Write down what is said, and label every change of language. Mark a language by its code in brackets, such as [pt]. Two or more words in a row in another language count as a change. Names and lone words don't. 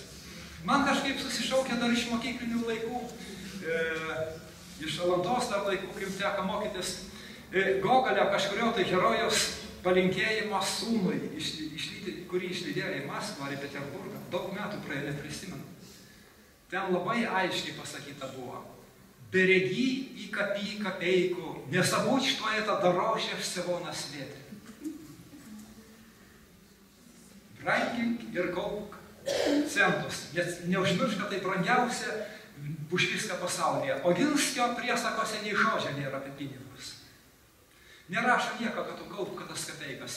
[lt] Man kažkaip susišaukė dar iš mokyklinių laikų, iš Alantos dar laikų, kaip teko mokytis, Gogolio kažkurio tai herojaus palinkėjimas sūnui, kurį išlydėjo į Maskvą ar į Peterburgą. Daug metų praėjo, neprisimenu. Ten labai aiškiai pasakyta buvo. [ru] Береги и копи копейку, не забудь, что это дороже всего на свете. [lt] Brangink ir kaupk centus, nes neužmiršk, kad tai brangiausia už viską pasaulyje. Oginskio priesakose nei žodžio nėra apie pinigus. Nerašo nieko, kad tu kaupk tas kapeikas.